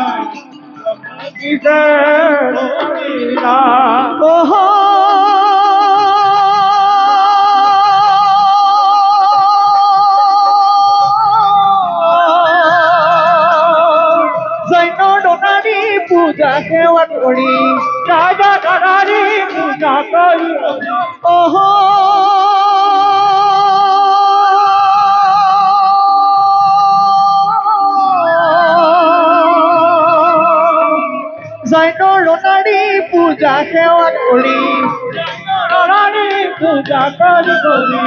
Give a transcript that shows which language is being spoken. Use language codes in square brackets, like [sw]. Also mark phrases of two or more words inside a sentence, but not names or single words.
[as] অহ পূজা সেৱা কৰি [bn] রাজা দাদারি পূজা করি [as] অহ জৈনৰ নাৰী পূজা সেৱা কৰি [bn] দাদারি পূজা করি করি